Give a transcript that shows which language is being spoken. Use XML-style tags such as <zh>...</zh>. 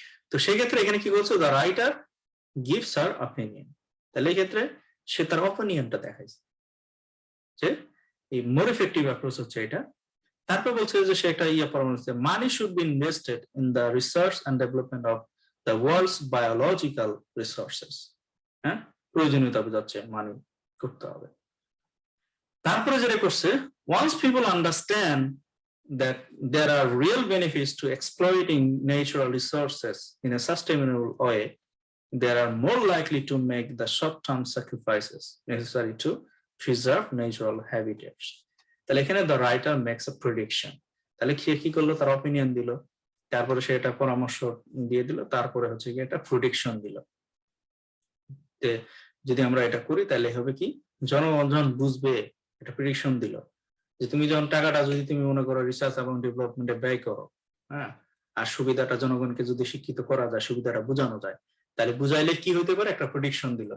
<bn>তো সেই ক্ষেত্রে এখানে কি বলছে,</bn> <en>the writer gives her opinion,</en> <bn>তাহলে এই ক্ষেত্রে সে তার অপিনিয়নটা দেখাইছে যে এই</bn> <en>more effective approach</en> <bn>হচ্ছে এটা। তারপর বলছে যে সে একটা পরামর্শ দিচ্ছে,</bn> <en>Money should be invested in the research and development of the world's biological resources.</en> <bn>হ্যাঁ, প্রয়োজনীয়তা বোঝাচ্ছে, মানি করতে হবে। তারপরে যেটা করছে,</bn> <en>once people understand that there are real benefits to exploiting natural resources in a sustainable way, they are more likely to make the short-term sacrifices necessary to preserve natural habitats.</en> <bn>তাহলে এখানে</bn> <en>the writer makes a prediction.</en> <bn>তাহলে কি করলো, তার opinion দিল, তারপরে সে এটা পরামর্শ দিয়ে দিল, তারপরে হচ্ছে কি একটা প্রেডিকশন দিল যে যদি আমরা এটা করি তাহলে হবে কি, জনগণ বুঝবে, এটা প্রেডিকশন দিল যে তুমি যখন টাকাটা যদি তুমি মনে করো রিসার্চ এবং ডেভেলপমেন্টে ব্যয় করো, হ্যাঁ, আর সুবিধাটা জনগণকে যদি শিক্ষিত করা যায়, সুবিধাটা বোঝানো যায়, তাহলে বুঝাইলে কি হতে পারে, একটা প্রেডিকশন দিল।</bn>